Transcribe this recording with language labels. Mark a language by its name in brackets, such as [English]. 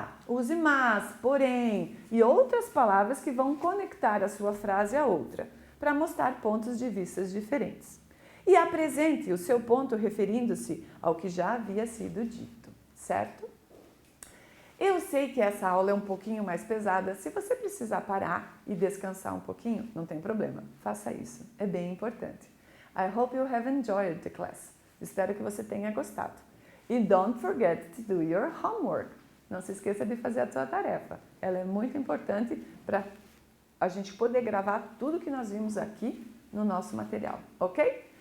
[Portuguese] Use mas, porém e outras palavras que vão conectar a sua frase a outra, para mostrar pontos de vista diferentes. E apresente o seu ponto referindo-se ao que já havia sido dito, certo? Eu sei que essa aula é um pouquinho mais pesada. Se você precisar parar e descansar um pouquinho, não tem problema. Faça isso. É bem importante. [English] I hope you have enjoyed the class. [Portuguese] Espero que você tenha gostado. [English] E don't forget to do your homework. [Portuguese] Não se esqueça de fazer a sua tarefa. Ela é muito importante para a gente poder gravar tudo que nós vimos aqui no nosso material, ok?